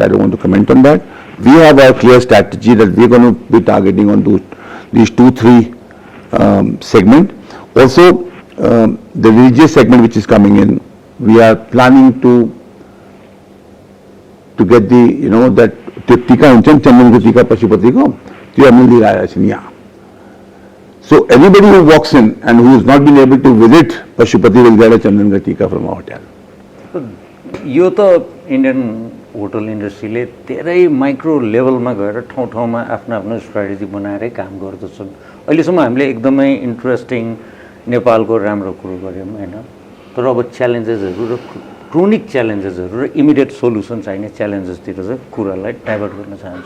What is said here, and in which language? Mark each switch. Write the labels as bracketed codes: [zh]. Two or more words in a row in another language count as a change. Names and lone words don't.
[en] I don't want to comment on that. We have our clear strategy that we're going to be targeting on these 2-3 segment. Also, the religious segment which is coming in, we are planning to get the, that [ne] टीका उँचन चन्दन को टीका पशुपति को, [en] so anybody who walks in and who has not been able to visit Pashupati will get a [ne] चन्दन का टीका [en] from our hotel. [ne] यो त [en] Indian hotel industryले [ne] धेरै [en] micro levelमा [ne] गएर ठाउँ ठाउँमा आफ्नो आफ्नो स्ट्राटेजी बनाएरै काम गर्दछन्। अहिलेसम्म हामीले एकदमै इन्ट्रेस्टिङ नेपालको राम्रो कुरो गऱ्यौँ हैन, तर अब च्यालेन्जेसहरू र [en] chronic challengesहरू [ne] र [en] immediate solution [ne] चाहिने च्यालेन्जेसतिर चाहिँ कुरालाई डाइभर्ट गर्न चाहन्छु।